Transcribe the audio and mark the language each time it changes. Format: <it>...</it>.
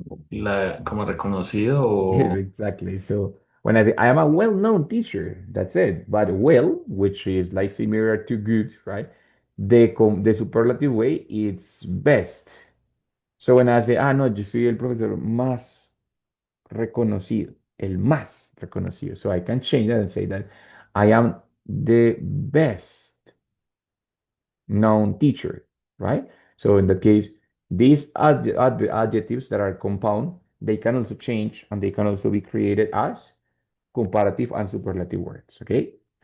<es>Eh, como reconocido</es> <en>Yes,</en> <es>o</es> <en>exactly. So when I say I am a well-known teacher, that's it. But well, which is like similar to good, right? The superlative way, it's best. So when I say,</en> <es>ah, no, yo soy el profesor más reconocido, el más reconocido.</es> <en>So I can change that and say that I am the best known teacher, right? So in that case, these adjectives that are compound, they can also change and they can also be created as comparative and superlative words, okay?</en>